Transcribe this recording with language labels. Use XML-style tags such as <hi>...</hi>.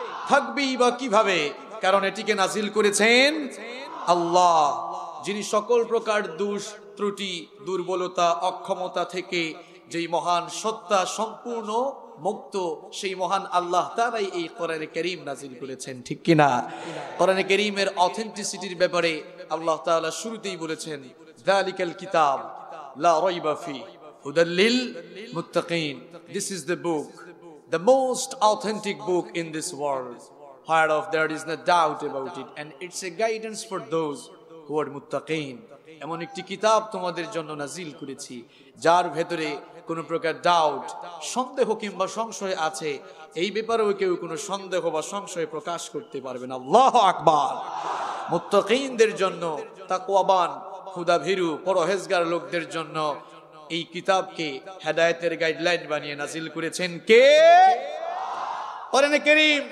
<bn>থাকবেই বা কিভাবে? কারণ এটিকে নাজিল করেছেন আল্লাহ, যিনি সকল প্রকার দোষ, ত্রুটি, দুর্বলতা, অক্ষমতা থেকে যেই মহান সত্তা সম্পূর্ণ মুক্ত, সেই মহান আল্লাহ তাআলাই এই কোরআনে কারীম নাজিল করেছেন, ঠিক কি না? কোরআনে কারীমের অথেন্টিসিটির ব্যাপারে আল্লাহ তাআলা শুরুতেই বলেছেন,</bn> <ar>যালিকাল কিতাব লা রাইবা ফি হুদাল লিল মুত্তাকিন।</ar> <en>This is the book, the most authentic book in this world, whereof there is no doubt about it, and it's a guidance for those who are muttaqin.</en> <bn>এমন একটি কিতাব তোমাদের জন্য নাজিল করেছি, যার ভেতরে কোনো প্রকার ডাউট, সন্দেহ কিংবা সংশয় আছে, এই ব্যাপারেও কেউ কোনো সন্দেহ বা সংশয় প্রকাশ করতে পারবে না। আল্লাহু আকবার। মুত্তাকিনদের জন্য, তাকওয়াবান, খুদাভীরু, পরহেজগার লোকদের জন্য এই কিতাবকে হেদায়েতের গাইডলাইন বানিয়ে নাজিল করেছেন কে? কোরআনে কারীম।</bn>